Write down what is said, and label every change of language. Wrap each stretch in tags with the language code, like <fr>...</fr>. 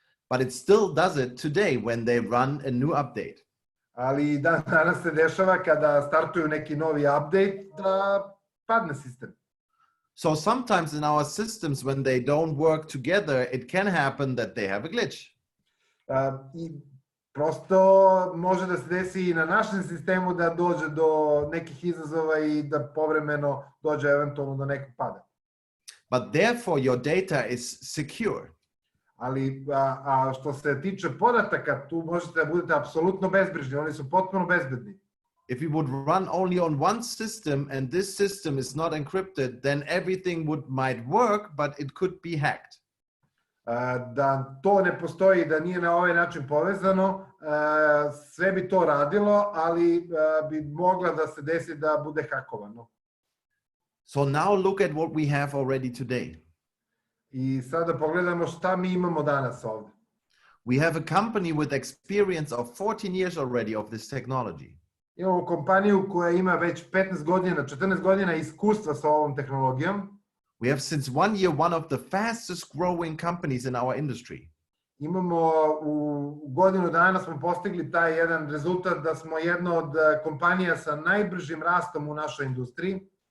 <en>But it still does it today when they run a new update.</en> <sr>Ali danas se dešava kada startuju neki novi update da padne sistem.</sr> <en>So sometimes in our systems when they don't work together, it can happen that they have a glitch.</en> <sr>I prosto može da se desi i na našem sistemu da dođe do nekih izazova i da povremeno dođe eventualno do nekog pada.</sr> <en>But therefore your data is secure.</en> <sr>Ali što se tiče podataka, tu možete da budete apsolutno bezbrižni, oni su potpuno bezbedni.</sr> <en>If we would run only on one system and this system is not encrypted, then everything might work, but it could be hacked.</en> <sr>Da to ne postoji, da nije na ovaj način povezano, sve bi to radilo, ali bi mogla da se desi da bude hakovano.</sr> <en>So now look at what we have already today.</en> <sr>I sada pogledamo šta mi imamo danas ovde.</sr> <en>We have a company with experience of 14 years already of this technology.</en> <sr>Imamo kompaniju koja ima već 15 godina, 14 godina iskustva sa ovom tehnologijom.</sr> <en>We have since 1 year one of the fastest growing companies in our industry.</en> <sr>Imamo u godinu dana smo postigli taj jedan rezultat da smo jedna od kompanija sa najbržim rastom u našoj industriji.</sr>